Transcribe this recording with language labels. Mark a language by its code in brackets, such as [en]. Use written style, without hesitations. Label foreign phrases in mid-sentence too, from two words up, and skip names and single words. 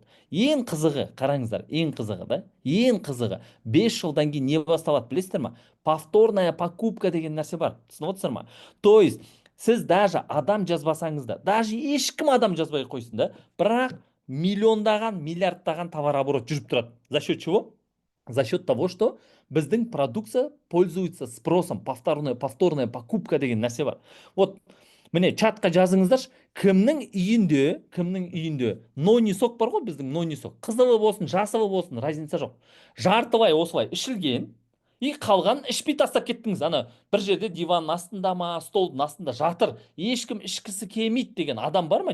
[kk] Ең қызығы, қараңыздар, ең қызығы да, ең қызығы 5 жылдан кейін не басталады, білесіздер ма? [ru] Повторная покупка [kk] деген нәрсе бар. Түсініп отырсыздар ма? [ru] То есть [kk] сіз даже адам жазбасаңыз да, даже ешкім адам жазбай қойсын да, бірақ миллиондаған, миллиардтаған товарооборот жүріп тұрады. [ru] За счет чего? За счет того, что біздің продукция пользуется спросом, повторная покупка [kk] деген нәрсе бар. Вот, міне чатқа жазыңыздаршы, кімнің үйінде нонисок бар ғой, біздің нонисок. Қызылы болсын, жасылы болсын, разница жоқ. Жартылай осылай ішілген, и қалған ішпей тастап кеттіңіз. Ана бір жерде диванның астында ма, столдың астында жатыр, ешкім ішкісі келмейді деген адам бар ма?